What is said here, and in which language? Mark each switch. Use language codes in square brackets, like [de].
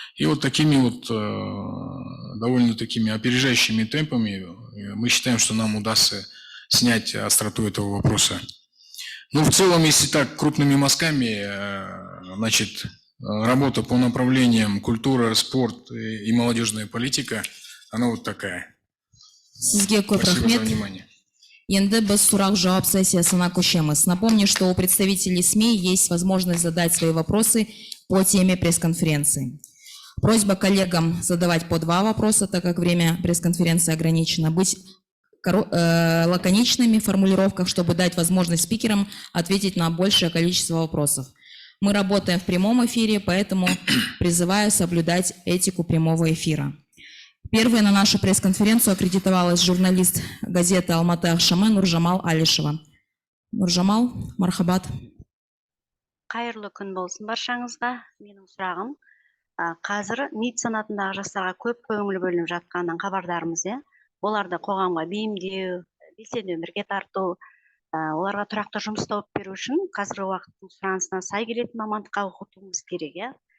[ru] И вот такими вот довольно такими опережающими темпами мы считаем, что нам удастся снять остроту этого вопроса. Ну, в целом, если так крупными мазками, значит, работа по направлениям культура, спорт и молодежная политика, она вот такая. Спасибо за внимание. [kk] Енді біз сұрақ-жауап сессиясына көшеміз. [ru] Напомню, что у представителей СМИ есть возможность задать свои вопросы по теме пресс-конференции. Просьба коллегам задавать по 2 вопроса, так как время пресс-конференции ограничено, быть лаконичными в формулировках, чтобы дать возможность спикерам ответить на большее количество вопросов. Мы работаем в прямом эфире, поэтому призываю соблюдать этику прямого эфира. Первой на нашу пресс-конференцию аккредитовалась журналист газеты «Алматы Акшамы» Нуржамал Алишева. Нуржамал, мархабат. [kk] Қайырлы күн болсын баршаңызға. Менің сұрағым, қазір НИТ санатындағы жастарға көп көңіл бөлініп жатқанынан хабардармыз, иә? Оларды қоғамға бейімдеу, белсенді өмірге тарту, оларға тұрақты жұмыс тауып беру үшін қазіргі уақыттың сұранысына сай келетін мамандыққа оқытуымыз керек, иә?